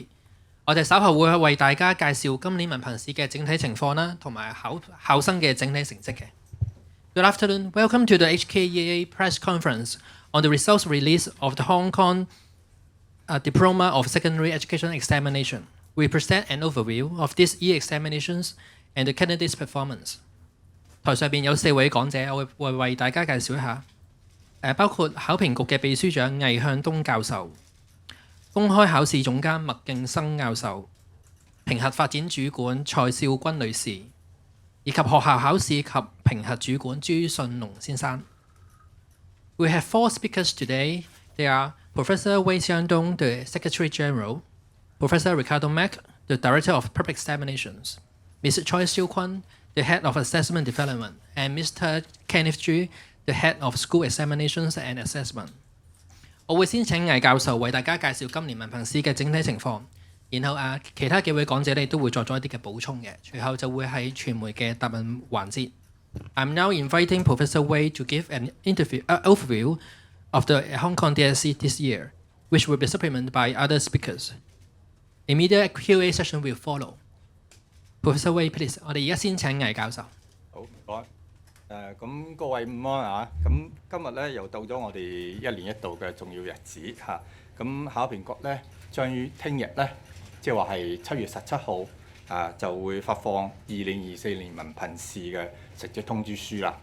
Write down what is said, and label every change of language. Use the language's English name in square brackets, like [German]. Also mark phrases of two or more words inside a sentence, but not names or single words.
[Cantonese] 我哋稍後會為大家介紹今年文憑試嘅整體情況啦，同埋考生嘅整體成績嘅。 [English] Good afternoon, welcome to the HKEA press conference on the results release of the Hong Kong Diploma of Secondary Education Examination. We present an overview of this year's examinations and the candidates' performance. [Cantonese] 台上邊有4位講者，我會為大家介紹一下。包括考評局嘅秘書長魏向東教授、公開考試總監麥敬生教授、評核發展主管蔡少君女士，以及學校考試及評核主管朱信龍先生。 [English] We have 4 speakers today. They are Professor Wei Xiangdong, the Secretary General, Professor Ricardo Mack, the Director of Public Examinations, Mr. Choi Siu-Kun, the Head of Assessment Development, and Mr. Kenneth Chu,The Head of School Examinations and Assessment。 [Cantonese] 我會先請魏教授為大家介紹今年文憑試嘅整體情況，然後其他幾位講者都會作咗一啲嘅補充嘅，隨後就會係傳媒嘅答問環節。 [English] I'm now inviting Professor Wei to give an overview of the Hong Kong DSE this year, which will be supplemented by other speakers. Immediate Q&A session will follow. Professor Wei, please。 [Cantonese] 我哋而家先請魏教授。好，唔該。咁各位午安啊！咁今日咧又到咗我哋1年1度嘅重要日子嚇。咁考評局咧將於聽日咧，即係話係7月17號就會發放2024年文憑試嘅成績通知書啦。